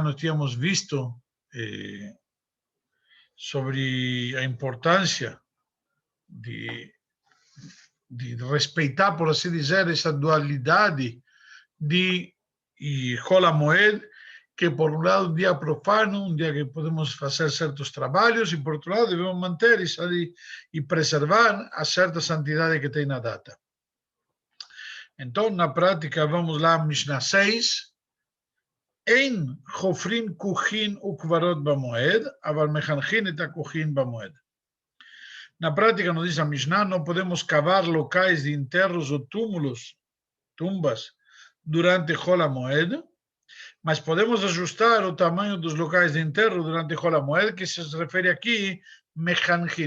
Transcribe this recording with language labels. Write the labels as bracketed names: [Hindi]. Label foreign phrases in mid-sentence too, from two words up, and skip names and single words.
[Portuguese] Nós tínhamos visto sobre a importância de respeitar, por assim dizer, essa dualidade de Hol HaMoed, que por um lado um dia profano, um dia que podemos fazer certos trabalhos, e por outro lado devemos manter isso ali e preservar a certa santidade que tem na data. Então, na prática, vamos lá, Mishnah 6. [Hebrew] אין חופרין כוכין וקברות במועד, אבל מחנכין את הכוכין במועד. [Portuguese] Na prática, nos diz a Mishnah, não podemos cavar locais de enterros ou túmulos, tumbas, durante Hol HaMoed, mas podemos ajustar o tamanho dos locais de enterro durante Hol HaMoed, que se refere aqui mechanchin.